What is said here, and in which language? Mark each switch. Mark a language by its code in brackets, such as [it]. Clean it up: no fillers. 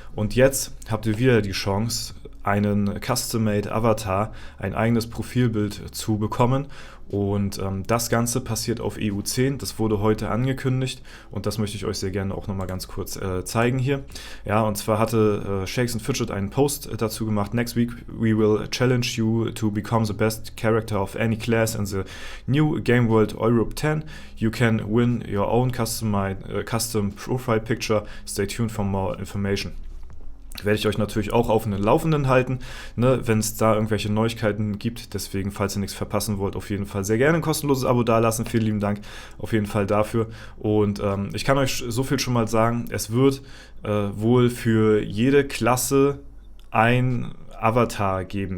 [de] Und jetzt habt ihr wieder die Chance, einen Custom-Made Avatar, ein eigenes Profilbild zu bekommen. Und das Ganze passiert auf EU10, das wurde heute angekündigt und das möchte ich euch sehr gerne auch nochmal ganz kurz zeigen hier. Ja, und zwar hatte Shakes and Fidget einen Post dazu gemacht. [en] Next week we will challenge you to become the best character of any class in the new Game World Europe 10. You can win your own custom profile picture. Stay tuned for more information. [de] Werde ich euch natürlich auch auf den Laufenden halten, ne, wenn es da irgendwelche Neuigkeiten gibt. Deswegen, falls ihr nichts verpassen wollt, auf jeden Fall sehr gerne ein kostenloses Abo dalassen. Vielen lieben Dank auf jeden Fall dafür. Und ich kann euch so viel schon mal sagen, es wird wohl für jede Klasse ein Avatar geben.